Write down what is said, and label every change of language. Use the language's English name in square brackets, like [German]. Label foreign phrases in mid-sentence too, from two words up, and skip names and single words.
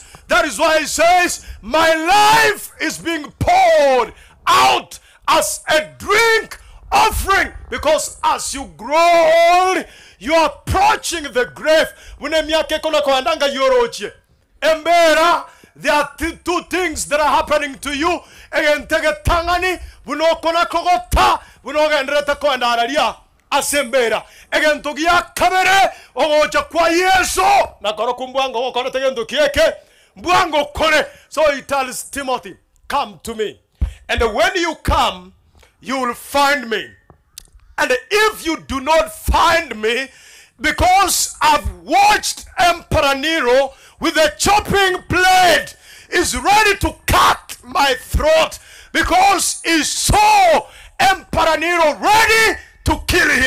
[English] That is why he says, my life is being poured out as a drink offering. Because as you grow old, you are approaching the grave. Embera, there are two things that are happening to you. [Gusii] Asembera egentugia kamere ogoja kwa Yesu na koro kumbwango okore tegento kieke mbwango kore. [English] So he tells Timothy, come to me, and when you come you will find me. And if you do not find me, because I've watched Emperor Nero with a chopping blade is ready to cut my throat, because he saw Emperor Nero ready to kill him.